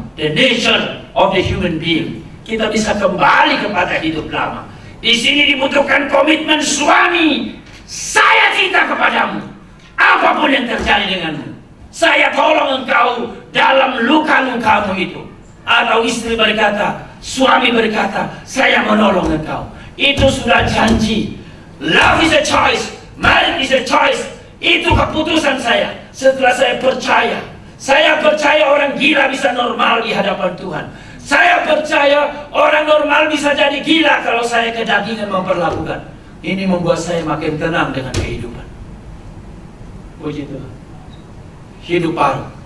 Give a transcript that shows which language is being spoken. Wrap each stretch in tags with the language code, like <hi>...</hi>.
<en>The nature of the human being.</en> <id>Kita bisa kembali kepada hidup lama. Di sini dibutuhkan komitmen suami. Saya cinta kepadamu, apapun yang terjadi denganmu. Saya tolong engkau dalam luka-lukamu itu. Atau istri berkata, suami berkata, saya menolong engkau. Itu sudah janji.</id> <en>Love is a choice, marriage is a choice.</en> <id>Itu keputusan saya. Setelah saya percaya orang gila bisa normal di hadapan Tuhan. Saya percaya orang normal bisa jadi gila kalau saya kedagingan memperlakukan. Ini membuat saya makin tenang dengan kehidupan. Puji Tuhan. Hidup baru.</id>